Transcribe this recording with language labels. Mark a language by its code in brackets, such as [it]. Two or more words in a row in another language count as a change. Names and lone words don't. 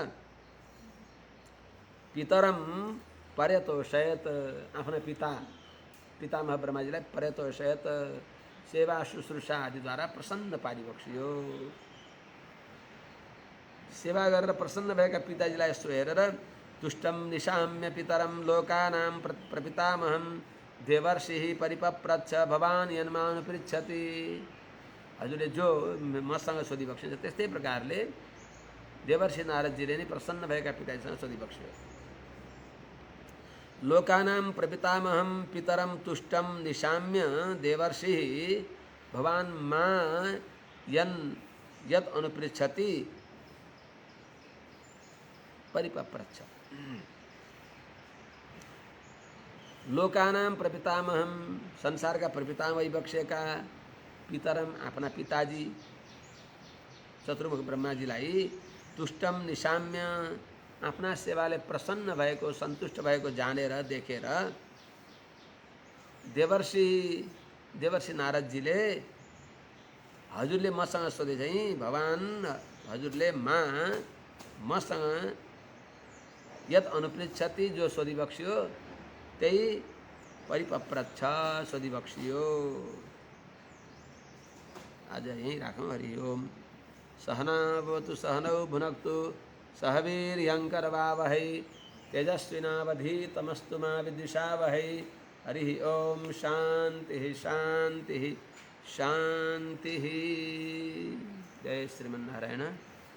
[sa] पितरम पर्यतोषयत [ne] आफ्ना पितामह ब्रह्माजीलाई पर्यतोषयत सेवा शुश्रूषा आदिद्वारा प्रसन्न पारिबक्सियो सेवा गरेर प्रसन्न भएका पिताजीलाई यस्तो हेरेर [sa] तुष्टम निशाम्य पितरम लोकानां प्रपितामहं देवर्षिः परिपप्रच्छ भवान् यन्मानुपृच्छति [ne] हजुरले जो मसँग सोधिबक्सिन्छ त्यस्तै प्रकारले देवर्षि नारदजीले नै प्रसन्न भएका पिताजीसँग सोधिबक्स्यो [sa] लोकानां प्रपितामहं पितरं तुष्टम निशाम्य देवर्षिः भवान् मा यत् अनुपृच्छति परिपप्रच्छ लोकानां प्रपितामहं [ne] संसारका प्रपितामह बक्सेका पितरम आफ्ना पिताजी चतुर्मुख ब्रह्माजीलाई [sa] तुष्टम निशाम्य [ne] आफ्ना सेवाले प्रसन्न भएको सन्तुष्ट भएको जानेर देखेर देवर्षि नारदजीले हजुरले मसँग सोधे चाहिँ भगवान हजुरले मसँग [sa] यत अनुपृच्छति [ne] जो सोधिबक्स्यो त्यही परिपप्रच्छ सोधिबक्स्यो आज यहीं राखौँ [sa] हरि ओम सहना भवतु सहनौ भुनक्तु सह वीर्यङ्करवावहै तेजस्विनावधीतमस्तु मा विद्विषावहै हरि ओम शांति शांति शांति जय श्रीमन्नारायण।